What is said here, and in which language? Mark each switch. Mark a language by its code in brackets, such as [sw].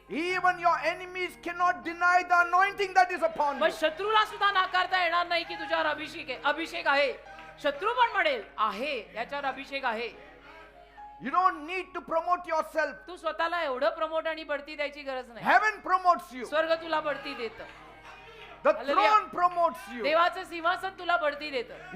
[en] even your enemies cannot deny the anointing that is upon [mr] पण [en] you. [mr] शत्रूला सुद्धा नाकारता येणार नाही की तुझ्यावर अभिषेक आहे. शत्रू पण म्हणेल आहे याच्यावर अभिषेक आहे. [en] You don't need to promote yourself. [mr] तू स्वतःला एवढं प्रमोट आणि बढती द्यायची गरज नाही. [en] Heaven promotes you. [mr] स्वर्ग तुला बढती देतं. [en] The Hallelujah. throne promotes you. [mr] देवाचं सिंहासन तुला बढती देतं.